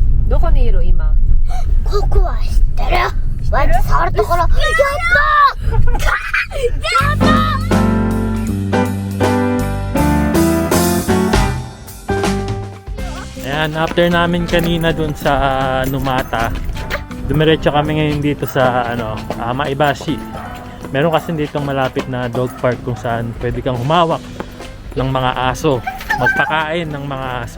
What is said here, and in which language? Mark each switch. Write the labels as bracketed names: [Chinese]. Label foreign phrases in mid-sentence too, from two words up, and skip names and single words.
[Japanese] どこにいる今？ここは知ってる。わい触るところ。やった [Filipino] Ayan, after namin kanina dun sa Numata, dumiretso kami ngayon dito sa Maibashi. Meron kasi ditong malapit na dog park kung saan pwede kang humawak ng mga aso, magpakain ng mga aso.